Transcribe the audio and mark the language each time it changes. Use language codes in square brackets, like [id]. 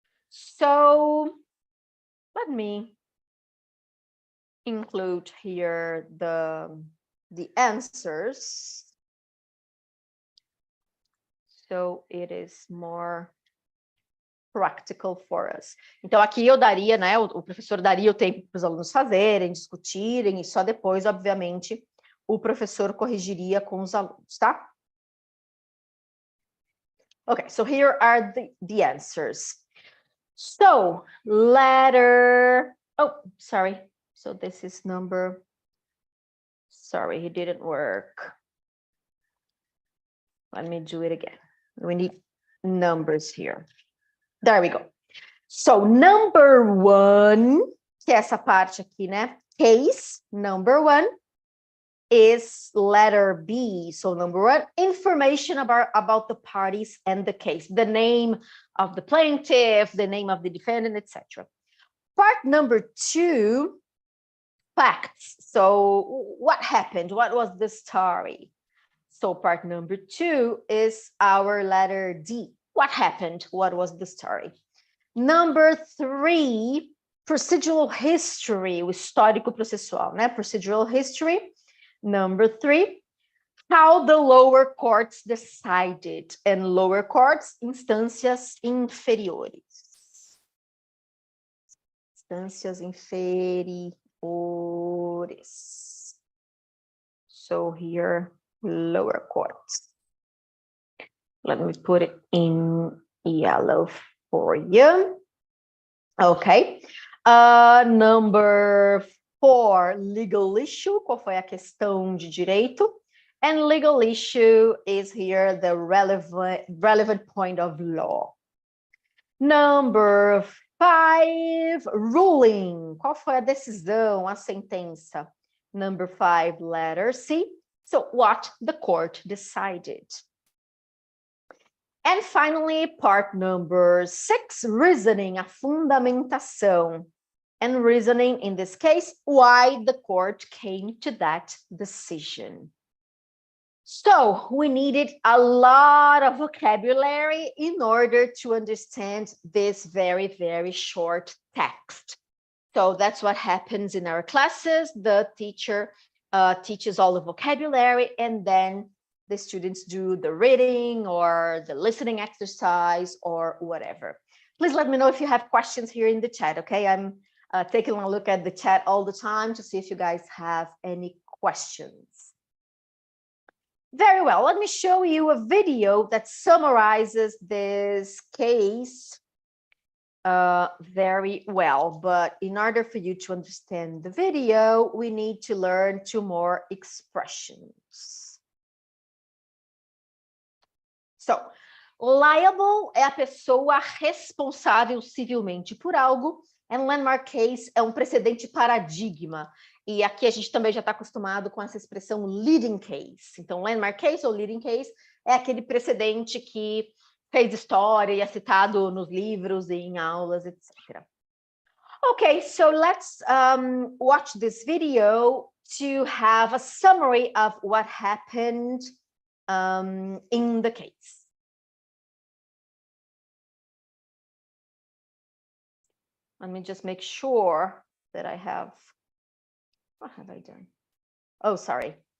[en] So let me include here the answers. So it is more practical for us. [pt] Então, aqui eu daria, né, o professor daria o tempo para os alunos fazerem, discutirem, e só depois, obviamente, o professor corrigiria com os alunos, tá? [en] Okay, so here are the answers. So, letter, oh, sorry. So this is number, sorry, it didn't work. Let me do it again. We need numbers here. There we go. So, number 1, [pt] que é essa parte aqui, né? [en] Case, number 1, is letter B. So, number 1, information about the parties and the case. The name of the plaintiff, the name of the defendant, etc. Part number 2, facts. So, what happened? What was the story? So, part number 2 is our letter D. What happened? What was the story? Number 3, procedural history, [pt] o histórico processual, né? [en] Procedural history. Number 3, how the lower courts decided. And lower courts, [pt] instâncias inferiores. Instâncias inferiores. [en] So here, lower courts. Let me put it in yellow for you. Okay. Number 4, legal issue. [pt] Qual foi a questão de direito? [en] And legal issue is here the relevant point of law. Number 5, ruling. [pt] Qual foi a decisão, a sentença? [en] Number 5, letter C. So what the court decided. And finally, part number 6, reasoning, [pt] a fundamentação. [en] And reasoning, in this case, why the court came to that decision. So we needed a lot of vocabulary in order to understand this very, very short text. So that's what happens in our classes. The teacher teaches all the vocabulary, and then the students do the reading or the listening exercise or whatever. Please let me know if you have questions here in the chat, okay? I'm taking a look at the chat all the time to see if you guys have any questions. Very well, let me show you a video that summarizes this case very well. But in order for you to understand the video, we need to learn 2 more expressions. [pt] So, liable é a pessoa responsável civilmente por algo, and landmark case é um precedente paradigma. E aqui a gente também já está acostumado com essa expressão leading case. Então, landmark case ou leading case é aquele precedente que fez história e é citado nos livros e em aulas, etc. [en] Okay, so let's watch this video to have a summary of what happened in the case. Let me just make sure that I have, what have I done? Oh, sorry.